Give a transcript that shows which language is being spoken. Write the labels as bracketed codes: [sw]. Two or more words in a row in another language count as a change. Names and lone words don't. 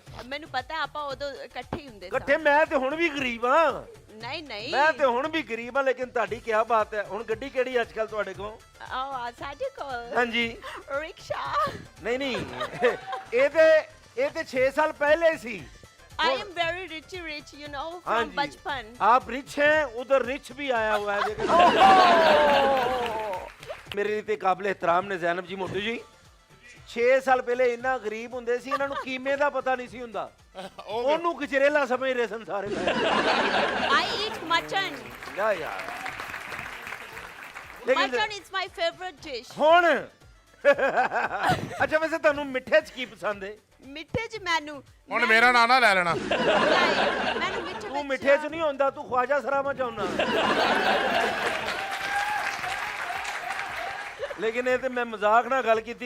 [pa] ਮੈਨੂੰ ਪਤਾ ਆਪਾਂ ਉਦੋਂ ਇਕੱਠੇ ਹੀ ਹੁੰਦੇ ਇਕੱਠੇ। ਮੈਂ ਤੇ ਹੁਣ ਵੀ ਗਰੀਬ ਹਾਂ। ਨਹੀਂ ਨਹੀਂ ਮੈਂ ਤੇ ਹੁਣ ਵੀ ਗਰੀਬ ਹਾਂ। ਲੇਕਿਨ ਤੁਹਾਡੀ ਕੀ ਬਾਤ ਹੈ। ਹੁਣ ਗੱਡੀ ਕਿਹੜੀ ਅੱਜ ਕੱਲ ਤੁਹਾਡੇ ਕੋਲ? ਸਾਡੇ ਕੋਲ ਹਾਂਜੀ। ਰਿਕਸ਼ਾ। ਨਹੀਂ ਇਹ ਤੇ 6 ਸਾਲ ਪਹਿਲੇ ਸੀ। [en] I am very rich, you know, from बचपन। [ur] آپ رچ ہیں، ادھر رچ بھی آیا ہوا ہے۔ میرے لیے قابل احترام نے زینب جی موٹو جی. [pa] 6 ਸਾਲ ਪਹਿਲੇ ਇੰਨਾ ਗਰੀਬ ਹੁੰਦੇ ਸੀ, ਇਹਨਾਂ ਨੂੰ ਕੀਮੇ ਦਾ ਪਤਾ ਨਹੀਂ ਸੀ ਹੁੰਦਾ। ਉਹਨੂੰ ਗਜਰੇਲਾ ਸਮਝਦੇ ਸਨ ਸਾਰੇ। [en] I eat mutton. [pa] ਯਾ ਯਾਰ [en] Mutton is my favorite dish. [pa] ਹੁਣ ਅੱਛਾ ਵੈਸੇ ਤੁਹਾਨੂੰ ਮਿੱਠੇ 'ਚ ਕੀ ਪਸੰਦ ਹੈ? ਮਿੱਠੇ 'ਚ ਮੈਨੂੰ ਹੁਣ ਮੇਰਾ ਨਾਂ ਨਾ ਲੈ ਲੈਣਾ। ਮੈਨੂੰ ਮਿੱਠੇ ਤੂੰ ਮਿੱਠੇ 'ਚ ਨਹੀਂ ਹੁੰਦਾ, ਤੂੰ ਖਵਾਜਾ ਸਰਾਮਾ ਚਾਹੁੰਦਾ। ਲੇਕਿਨ ਇਹ ਤੇ ਮੈਂ ਮਜ਼ਾਕ ਨਾਲ ਗੱਲ ਕੀਤੀ।